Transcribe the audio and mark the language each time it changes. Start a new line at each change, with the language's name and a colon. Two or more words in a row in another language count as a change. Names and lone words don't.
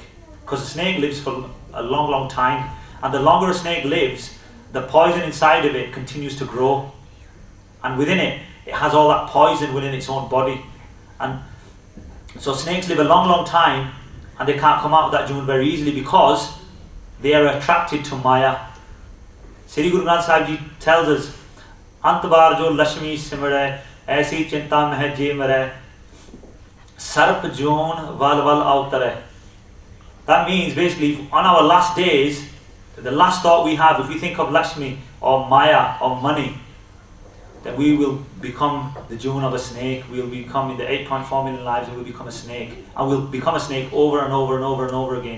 English: Because a snake lives for a long, long time. And the longer a snake lives, the poison inside of it continues to grow. And within it, it has all that poison within its own body. And so snakes live a long, long time, and they can't come out of that June very easily because they are attracted to Maya. Sri Guru Granth Sahib Ji tells us,
Punjabi: ਅੰਤਬਰ ਜੋ ਲਛਮੀ ਸਿਮਰੈ ਐਸੀ ਚਿੰਤਾ ਮਹਿ ਜੇ ਮਰੈ ਸਰਪ ਜੋਨਿ ਵਲਿ ਵਲਿ ਅਉਤਰੈ.
English: That means basically on our last days, the last thought we have, if we think of Lakshmi or Maya or money, then we will become the June of a snake. We will become, in the 8.4 million lives, we will become a snake. And we'll become a snake over and over and over and over again.